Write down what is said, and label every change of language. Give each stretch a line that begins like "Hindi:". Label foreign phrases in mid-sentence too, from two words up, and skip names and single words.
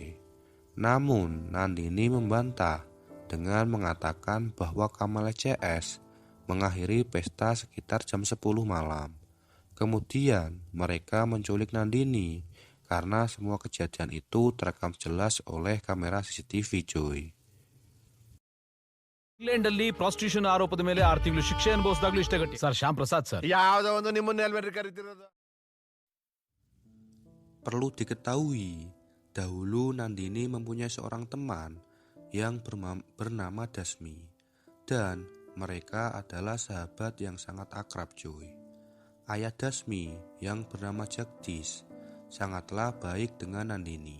Indonesian: Namun, Nandini membantah dengan mengatakan bahwa Kamales CS mengakhiri pesta sekitar jam 10 malam. Kemudian, mereka menculik Nandini karena semua kejadian itu terekam jelas oleh kamera CCTV, cuy.
Kannada: ಇಂಗ್ಲೆಂಡಲ್ಲಿ ಪ್ರಾಸ್ಟಿಟ್ಯೂಷನ್ ಆರೋಪದ ಮೇಲೆ 6 ತಿಂಗಳು ಶಿಕ್ಷೆ ಅನುಭವಿಸಿದಾಗಲೂ ಇಷ್ಟೇ ಗಟ್ಟಿ ಸರ್. ಶ್ಯಾಮ್ ಪ್ರಸಾದ್ ಸರ್. ಯಾವುದೋ ಒಂದು ನಿಮ್ಮನ್ನ ಎಲ್ವೇರಿ ಕರೀತಿರೋದು.
Indonesian: Perlu diketahui, dahulu Nandini mempunyai seorang teman yang bernama Dasmi, dan mereka adalah sahabat yang sangat akrab, cuy. Ayah Dasmi yang bernama Jagdish sangatlah baik dengan Nandini.